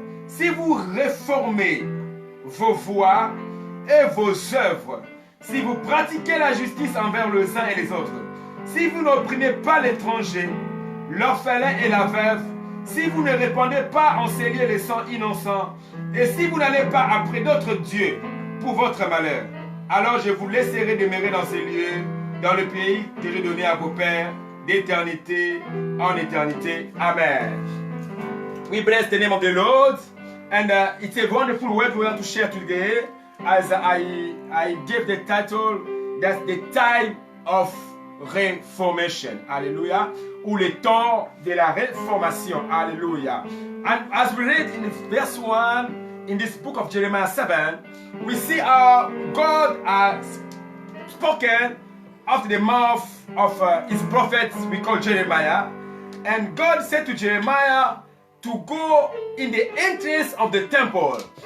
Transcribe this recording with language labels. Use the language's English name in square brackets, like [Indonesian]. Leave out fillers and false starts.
[French] Si vous réformez vos voies et vos œuvres, si vous pratiquez la justice envers les uns et les autres, si vous n'opprimez pas l'étranger, l'orphelin et la veuve, si vous ne répandez pas en ces lieux les sangs innocents, et si vous n'allez pas après d'autres dieux pour votre malheur, alors je vous laisserai demeurer dans ces lieux, dans le pays que j'ai donné à vos pères, d'éternité en éternité. Amen. [English] We bless the name of the Lord, and it's a wonderful word we want to share today. As I gave the title, that's the time of reformation. Hallelujah. [French] Ou le temps de la réformation. [English] Hallelujah. And as we read in verse 1 in this book of Jeremiah 7, we see how God has spoken out of the mouth of his prophets we call Jeremiah. And God said to Jeremiah to go in the entrance of the temple.